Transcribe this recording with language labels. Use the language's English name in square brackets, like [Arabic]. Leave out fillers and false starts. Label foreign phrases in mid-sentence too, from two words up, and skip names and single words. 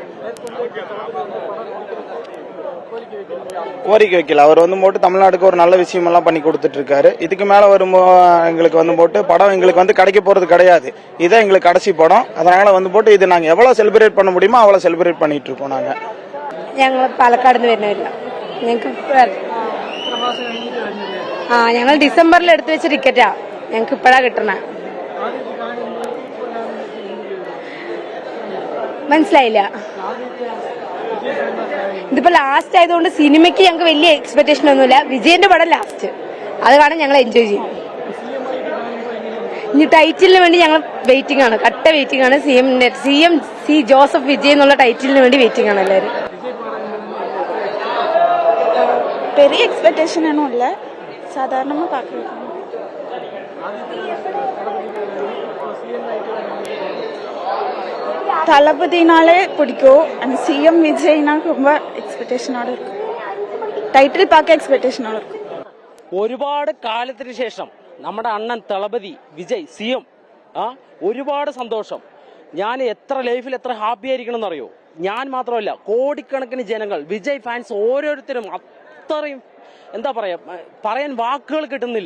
[Tamil] கோரிக்கை வைக்கல. அவர் வந்து போட்டு தமிழ்நாட்டுக்கு ஒரு நல்ல விஷயம் எல்லாம் பண்ணி கொடுத்துட்டு இருக்காரு. இதுக்கு மேல வரும் எங்களுக்கு வந்து போட்டு படம் எங்களுக்கு வந்து கிடைக்க போறது கிடையாது. இதான் எங்களுக்கு கடைசி படம். அதனால வந்து போட்டு இது நாங்க எவ்வளவு செலிப்ரேட் பண்ண முடியுமோ அவ்வளவு செலிப்ரேட் பண்ணிட்டு இருக்கோம். [Malayalam] ഞങ്ങൾ പാലക്കാട് നിന്ന് വരുന്നവരില്ല. ഞങ്ങൾ ഡിസംബറിൽ എടുത്തു വെച്ച ടിക്കറ്റാ ഞങ്ങൾക്ക് ഇപ്പഴാ കിട്ടണ. മനസ്സിലായില്ല. ഇതിപ്പോ ലാസ്റ്റ് ആയതുകൊണ്ട് സിനിമയ്ക്ക് ഞങ്ങൾക്ക് വലിയ എക്സ്പെക്ടേഷൻ ഒന്നുമില്ല. വിജയന്റെ പടം ലാസ്റ്റ്, അത് കാണാൻ ഞങ്ങൾ എൻജോയ് ചെയ്യും. ഇനി ടൈറ്റിലിന് വേണ്ടി ഞങ്ങൾ വെയിറ്റിംഗ് ആണ്, കട്ട വെയിറ്റിംഗ് ആണ്. സിഎം സി ജോസഫ് വിജയ് എന്നുള്ള ടൈറ്റിലിന് വേണ്ടി വെയിറ്റിംഗ് ആണ് എല്ലാവരും. [Tamil] பெரிய எக்ஸ்பெக்டேஷன் ஒன்றும் இல்லை, சாதாரணமாக பார்க்குறோம். தளபதினாலே பிடிக்கும். அந்த சிஎம் விஜய்னா ரொம்ப എക്സ്പെക്ടേഷനോടെ இருக்கும். ടൈറ്റിൽ பார்க்க എക്സ്പെക്ടേഷനോടെ இருக்கும். [Malayalam] ഒരുപാട് കാലത്തിന് ശേഷം നമ്മുടെ അണ്ണൻ തളപതി വിജയ് സിഎം ഒരുപാട് സന്തോഷം. ഞാൻ എത്ര ലൈഫിൽ എത്ര ഹാപ്പി ആയിരിക്കണം എന്നറിയോ. ഞാൻ മാത്രമല്ല, കോടിക്കണക്കിന് ജനങ്ങൾ, വിജയ് ഫാൻസ് ഓരോരുത്തരും അത്രയും എന്താ പറയാ, പറയാൻ വാക്കുകൾ കിട്ടുന്നില്ല.